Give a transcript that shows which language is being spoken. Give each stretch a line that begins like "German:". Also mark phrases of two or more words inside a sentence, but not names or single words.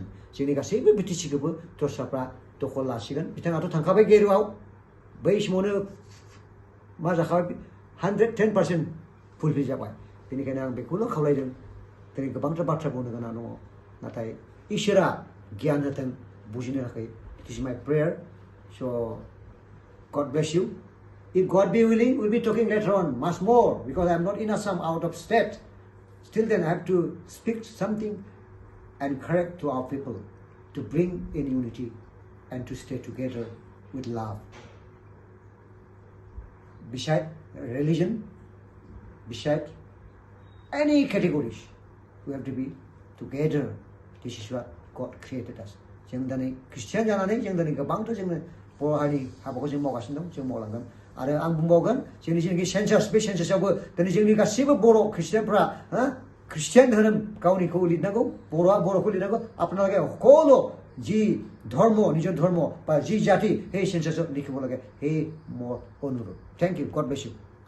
Bodo: जोंनि गासैबो बिटिसिखौबो दस्राफ्रा दखल लासिगोन। बिथाङाथ' थांखाबाय गेरुआव, बै समावनो मा जाखाबाय 110% फुलफिल जाबाय। बेनिखायनो आं बेखौल' खावलायदों। दिनै गोबांथार बाथ्रा बुंनो गोनां दङ, नाथाय इसोरा गियान होथों बुजिनो थाखाय।
English: It is my prayer. So God bless you. If God be willing, we'll be talking later on much more, because I'm not in Assam, out of state. Still then I have to speak something and correct to our people, to bring in unity and to stay together with love. beside religion, beside any categories, we have to be together. This is what God created us.
Bodo: जों दिनै ख्रिस्टियान जानानै जों दिनै गोबांथ' जोङो बर' हारिनि हाबाखौ जों मावगासिनो दं, जों मावलांगोन। आरो आं बुंबावगोन जोंनि जेनाखि सेन्सास, बे सेन्सासावबो दिनै जोंनि गासैबो बर' ख्रिस्टियानफ्रा ख्रिस्टियान धोरोम गावनिखौ लिरनांगौ, बर'आ बर'खौ लिरनांगौ।
Assamese: আপোনালোকে সকলো যি ধৰ্ম, নিজৰ ধৰ্ম বা যি জাতি সেই সেন্সাছত লিখিব লাগে, সেই মোৰ অনুৰোধ।
English: Thank you, God bless you.